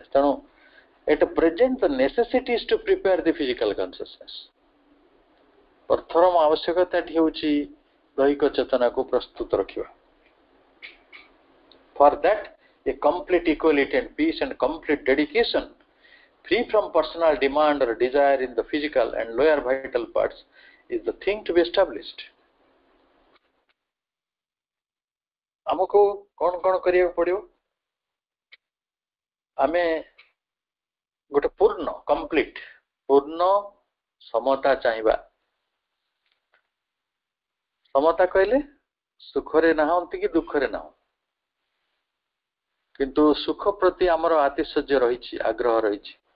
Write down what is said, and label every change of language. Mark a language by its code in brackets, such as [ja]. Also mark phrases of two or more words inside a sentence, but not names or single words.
[en] ତେଣୁ at present the necessity is to prepare the physical consciousness. [or] ପ୍ରଥମ ଆବଶ୍ୟକତାଟି ହେଉଛି ଦୈହିକ ଚେତନାକୁ ପ୍ରସ୍ତୁତ ରଖିବା। [en] for that a complete equality and peace and complete dedication free from personal demand or desire in the physical and lower vital parts is the thing to be established. [or] ଆମକୁ କ'ଣ କ'ଣ କରିବାକୁ ପଡ଼ିବ? ଆମେ ଗୋଟେ ପୂର୍ଣ୍ଣ ସମତା ଚାହିଁବା। ସମତା କହିଲେ ସୁଖରେ ନାହନ୍ତି କି ଦୁଃଖରେ ନାହୁଁ, କିନ୍ତୁ ସୁଖ ପ୍ରତି ଆମର ଆତିଶଯ୍ୟ ରହିଛି, ଆଗ୍ରହ ରହିଛି।